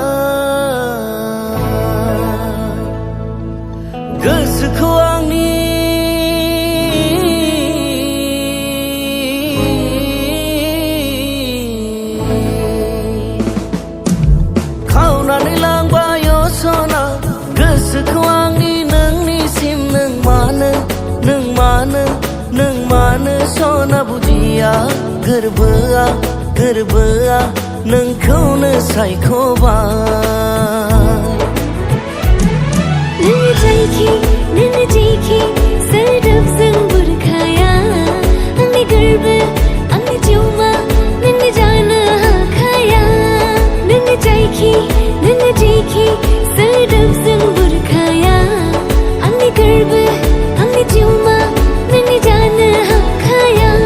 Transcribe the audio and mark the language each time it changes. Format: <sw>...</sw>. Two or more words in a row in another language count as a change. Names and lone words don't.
<trp>gus khuang ni khao na ni lang ba yo so na gus khuang ni nang ni sim nang ma na so na bujiya</trp> <brx>गोरबोआ नोंखौनो सायख'बाय नोंनि जेखि सोदोबजों बुरखाया आंनि गोरबो आंनि जिउमा नोंनि जानो हाखाया नोंनि जेखि सोदोबजों बुरखाया आंनि गोरबो आंनि जिउमा नोंनि जानो हाखाया</brx>